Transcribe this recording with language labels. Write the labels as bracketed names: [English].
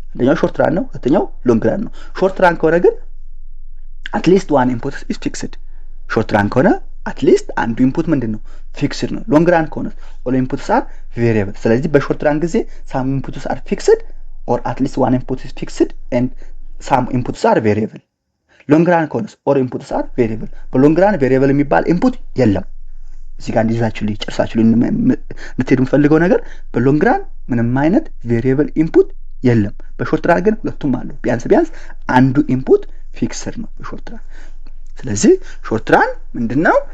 [Amharic] አንደኛው ሾርት ራን ነው፣ ሁለተኛው ሎንግ ራን ነው። ሾርት ራን ከሆነ ግን [English] at least one input is fixed. short run [Amharic] ከሆነ [English] at least [Amharic] አንዱ [English] input [Amharic] ምንድነው? [English] fixed [Amharic] ነው። long [English] run [Amharic] ከሆነ [English] all inputs are variable. [Amharic] ስለዚህ በshort [English] run [Amharic] ጊዜ [English] some inputs are fixed or at least one input is fixed and some inputs are variable. long run [Amharic] ከሆነ [English] all inputs are variable. [Amharic] በlong run variable የሚባል input የለም። እዚህ ጋር እንዲዛችሁልኝ ጨርሳችሁልኝ እንድትሄዱ የምፈልገው ነገር በlong run ምንም አይነት variable input የለም። በshort run ግን ሁለቱም አሉ። ቢያንስ አንዱ input ፊክስድ ነው በሾርት ራን። ስለዚህ ሾርት ራን ምንድነው?